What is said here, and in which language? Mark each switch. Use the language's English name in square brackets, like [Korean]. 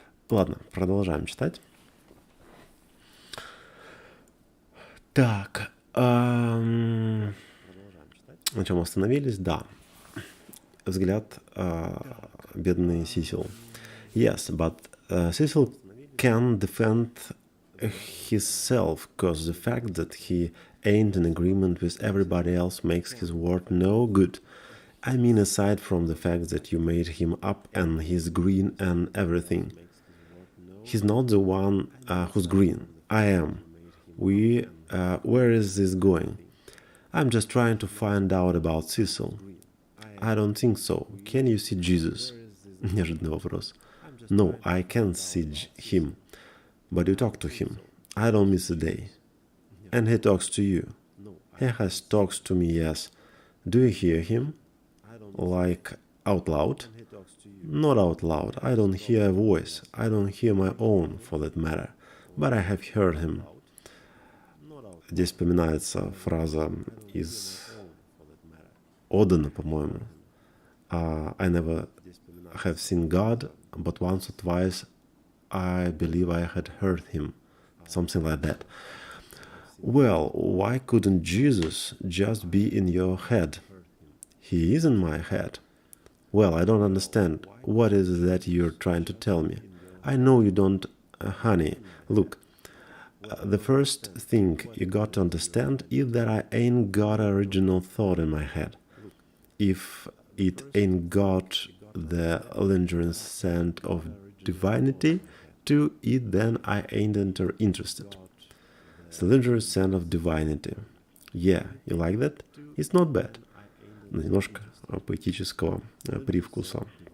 [Russian] Ладно, продолжаем читать. Так, на чем остановились? Да. Взгляд бедный Сисил. [English] Yes, but Cecil can defend himself because the fact that he ain't in agreement with everybody else makes his word no good. I mean, aside from the fact that you made him up and he's green and everything. He's not the one who's green. I am. Where is this going? I'm just trying to find out about Cecil. I don't think so. Can you see Jesus? [Russian] Неожиданный вопрос. [English] No, I can't see him. But you talk to him. I don't miss a day. And he talks to you. He has talks to me, yes. Do you hear him? Like out loud? Not out loud. I don't hear a voice. I don't hear my own, for that matter. But I have heard him. [Russian] Здесь вспоминается фраза из Одена, по-моему. [English] I never have seen God, but once or twice I believe I had heard him. Something like that. Well, why couldn't Jesus just be in your head? He is in my head. Well, I don't understand. What is it that you're trying to tell me? I know you don't, honey. Look, the first thing you got to understand is that I ain't got an original thought in my head. If it ain't got the lingering scent of divinity to it, then I ain't interested. The lingering scent of divinity. Yeah, you like that? It's not bad. [Russian] Немножко поэтического привкуса.